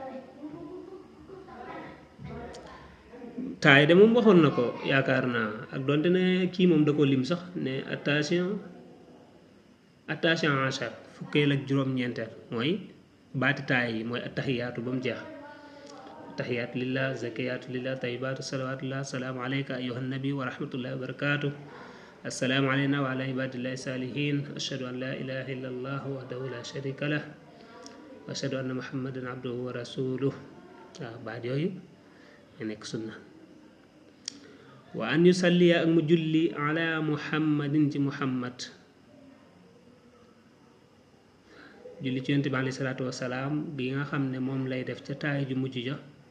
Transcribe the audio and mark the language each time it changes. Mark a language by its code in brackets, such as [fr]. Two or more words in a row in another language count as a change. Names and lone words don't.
[wo] taaya de moom waxoon na ko yaakaar naa, ak doonte ne kii moom da ko lim sax ne attention achar fukkeel ak juróom-ñeenteel mooy baati taaya yi mooy attahiyaatu ba mu jeex. [ar] التحيات لله الزاكيات لله الطيبات الصلوات لله السلام عليك أيها النبي ورحمة الله وبركاته السلام علينا وعلى عباد الله الصالحين أشهد أن لا إله إلا الله وحده لا شريك له وأشهد أن محمدا عبده ورسوله. [wo] waaw baat yooyu ñu nekk sunna. [ar] وأن يصلي [wo] ak mu julli [ar] على محمد [wo] ci muhammad, julli ci yonent bi [ar] عليه الصلاة والسلام [wo] bi nga xam ne moom lay def ca taay ju mujj ja.